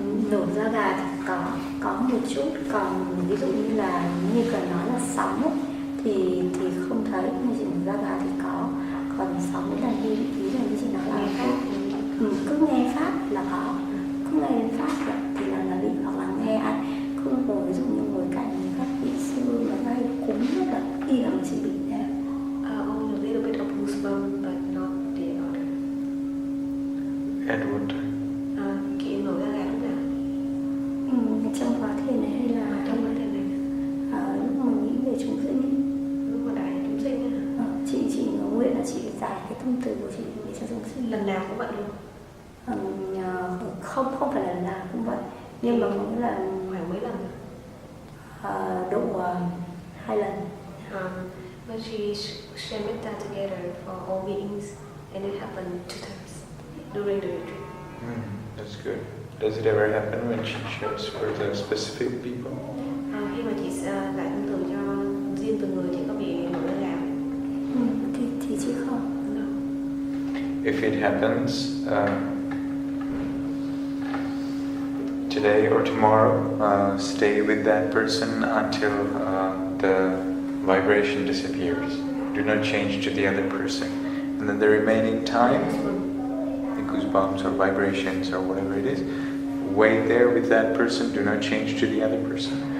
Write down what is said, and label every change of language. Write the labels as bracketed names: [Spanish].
[Vietnamese] Nổi da gà thì có một chút, còn ví dụ như là như cần nói là sóng ấy, thì không thấy, nhưng chỉ nổi da gà thì có, còn sóng là như ví dụ như chị nói là cứ nghe pháp là có, cứ nghe đến pháp thì là bị, hoặc là nghe ai cứ ngồi ví dụ như ngồi cạnh các vị sư mà hay cúng rất là y là chị bị thế. [English] Only a little bit of goosebumps, but not the other. At what time? [Vietnamese] Chị nổi da gà lúc nào? Trong khóa thiền này hay là trong khóa thiền này? Lúc mà nghĩ về chúng sinh ấy. Lúc mà đại chúng sinh á? Chị nguyện là chị giải cái tâm từ của chị để cho chúng sinh. Lần nào cũng vậy luôn? Không phải lần nào cũng vậy, nhưng mà cũng là khoảng mấy lần? Độ 2 lần. [English] But she shared metta together for all beings, and it happened 2 times during the retreat. That's good. Does it ever happen when she shares for the specific people? [Vietnamese] Khi mà chị giải tâm từ cho riêng từng người, chị có bị nổi da gà? Thì chị không. [English] If it happens today or tomorrow, stay with that person until the vibration disappears. Do not change to the other person. And then the remaining time, the goosebumps or vibrations or whatever it is, wait there with that person, do not change to the other person.